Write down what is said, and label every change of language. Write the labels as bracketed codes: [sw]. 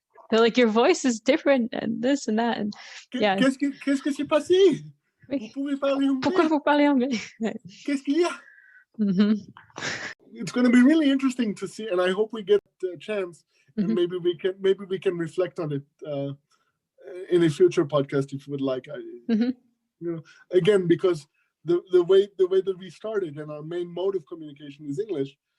[en] They're like, your voice is different, and this and that, and yeah. [fr] Qu'est-ce que s'est passé? Vous pouvez parler anglais. Pourquoi vous parlez anglais? Qu'est-ce qu'il y a? [en] It's going to be really interesting to see, and I hope we get a chance, and maybe we can reflect on it in a future podcast if you would like. Again, because the way that we started, and our main mode of communication is English.